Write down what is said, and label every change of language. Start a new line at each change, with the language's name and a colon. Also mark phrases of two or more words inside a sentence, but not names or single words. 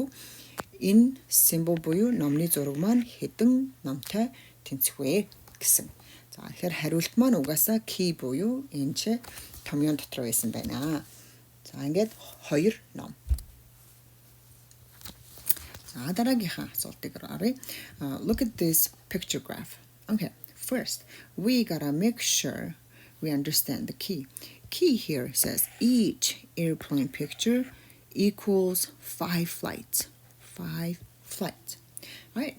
Mongolian: Энэ symbol буюу номны зураг маань хэдэн номтой тэнцэх вэ гэсэн. За тэгэхээр хариулт маань угаасаа key буюу энэ томьёон дотор байсан байна. За ингээд 2 ном. За дараагийнхаа асуултыг харъя.
English: Look at this picture graph. Okay, first we gotta make sure we understand the key. Key here says each airplane picture equals 5 flights. 5 flights. All right.